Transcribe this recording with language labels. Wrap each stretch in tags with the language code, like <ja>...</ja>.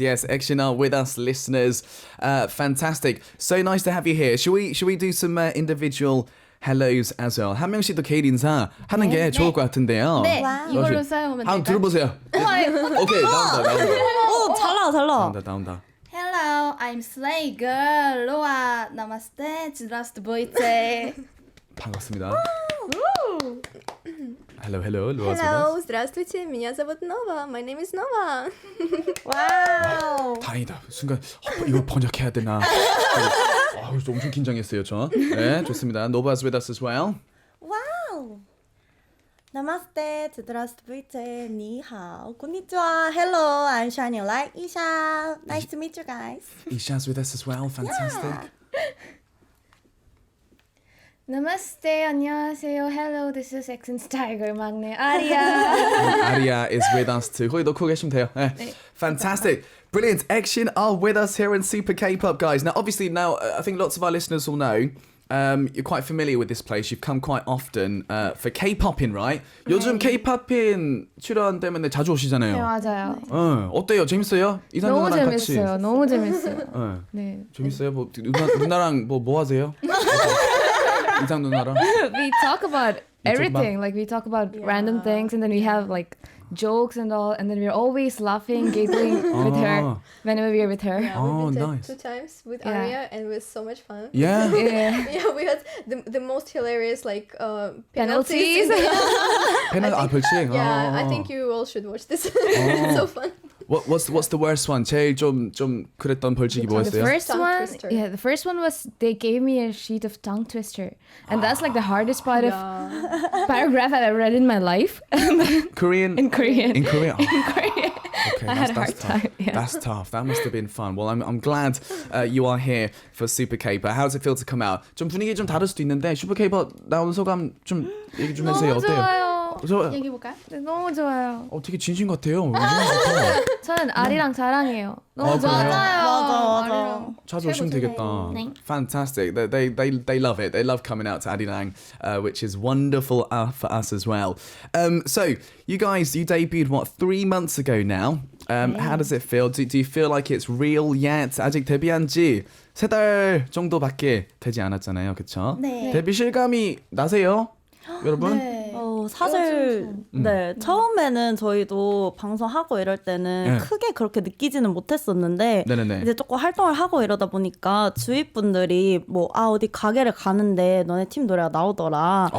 <en>Action are with us, listeners. Fantastic. So nice to have you here. Should we do some individual hellos as well?</en> <ko>한 명씩 또 개인 인사 하는 게 좋을 것 같은데요. 네, 이걸로 사용하면 될까요? 한번 들어보세요. 오케이, 나온다. 오, 잘 나와. 나온다.</ko> <en>Hello, I'm Slay Girl Loa.</en> <ru>Namaste, здравствуйте.</ru> <ko>반갑습니다.</ko> <en>Hello, 로아</en> <ru>Hello, здравствуйте, меня зовут Nova.</ru> <en>My name is Nova.</en> <ko>와우. 다행이다. 순간 이거 번역해야 되나? 엄청 긴장했어요, 저. 네, 좋습니다.</ko> <en>Nova's with us as well.</en> <ko>와우. Namaste, здравствуйте, ni hao, konnichiwa.</ko> <en>Hello, I'm shining light Isha. Nice to meet you guys. Isha's with us as well. Fantastic. Namaste, 안녕하세요. Hello, this is Exon's Tiger 막내 아리아. Aria is with us too.</en> <ko>거기 넣고 계시면 돼요. 네.</ko> <en>Fantastic. Brilliant. Action are with us here in Super K-Pop, guys. Now, obviously, I think lots of our listeners will know you're quite familiar with this place. You've come quite often for K-Poppin, right?</en> <ko>요즘 K-Poppin 출연 때문에 자주 오시잖아요. 네, 맞아요. 어때요? 재밌어요? 이상 너무 누나랑 같이. 재밌어요. 너무 재밌어요. 네. 재밌어요? 뭐 누나랑 뭐 하세요? 이상 누나랑.</ko> <en>We talk about everything. Like we talk about random things, and then we have like jokes and all, and then we're always laughing, giggling with her whenever we're with her. Yeah, Oh, we've been nice. 2 times with Yeah. Aria and it was so much fun. Yeah. Yeah, we had the most hilarious penalties.</en> <ko>벌칙.</ko> <en>Yeah, I think you all should watch this. It's so fun. What's the worst one?</en> <ko>제일 좀 그랬던 벌칙이</ko> <en>The</en> <ko>뭐였어요?</ko> <en>first one was they gave me a sheet of tongue twister, and that's like the hardest part of paragraph I've ever read in my life. Korean. In Korean. In Korea. Okay, I had a hard time. Yeah. That's tough. That must have been fun. Well, I'm glad you are here for Super K-Pop. How does it feel to come out?</en> <ko>좀 분위기 좀 다를 수도 있는데 Super K-Pop 나오는 소감 좀 얘기 좀 해주세요. 너무 어때요? 좋아요. 얘기해볼까요? 네, 너무 좋아요. 되게 진심 같아요. 저는 아리랑 자랑해요. 너무 그래요? 맞아. 자주 오시면 되겠다. 네.</ko> <en>Fantastic. They love it. They love coming out to Arirang, which is wonderful for us as well. So you guys, you debuted 3 months ago now. How does it feel? Do you feel like it's real yet?</en> <ko>아직 데뷔한 지 3달 정도밖에 되지 않았잖아요, 그렇죠? 네. 데뷔 실감이 나세요, 여러분? 네. 사실 처음에는 저희도 방송하고 이럴 때는 크게 그렇게 느끼지는 못했었는데 네네네. 이제 조금 활동을 하고 이러다 보니까 주위 분들이 어디 가게를 가는데 너네 팀 노래가 나오더라.</ko>